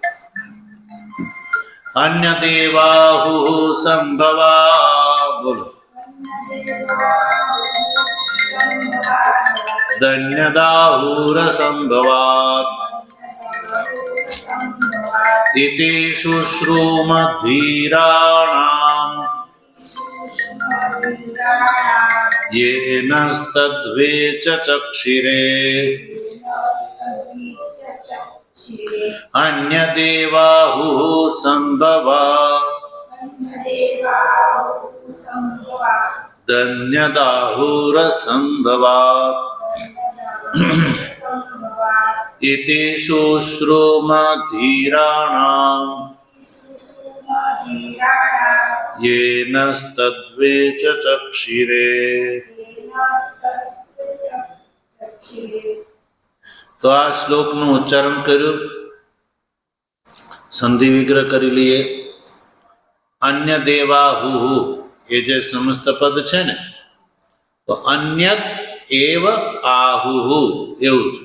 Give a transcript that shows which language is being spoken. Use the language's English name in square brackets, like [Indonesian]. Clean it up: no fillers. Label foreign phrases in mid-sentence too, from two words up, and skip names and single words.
[Sanskrit] અન્ય દેવાહુ સંભવા, બોલો. ધન્યદાહુર સંભવાત ઇતિ શુશ્રુમધીરાણામ येनस्तद्वेच चक्षिरे अन्यदेवाहुः संभवा धन्यदाहुर संभवात् इति शुश्रुमधीराणाम् येनस्तद्वेच चक्षिरे. [Gujarati] તો આ શ્લોકનું ઉચ્ચારણ કર્યું, સંધિ વિગ્રહ કરી લઈએ. અન્ય દેવાહુ, એ જે સમસ્ત પદ છે ને, તો અન્યત એવ આહુ એવું છે.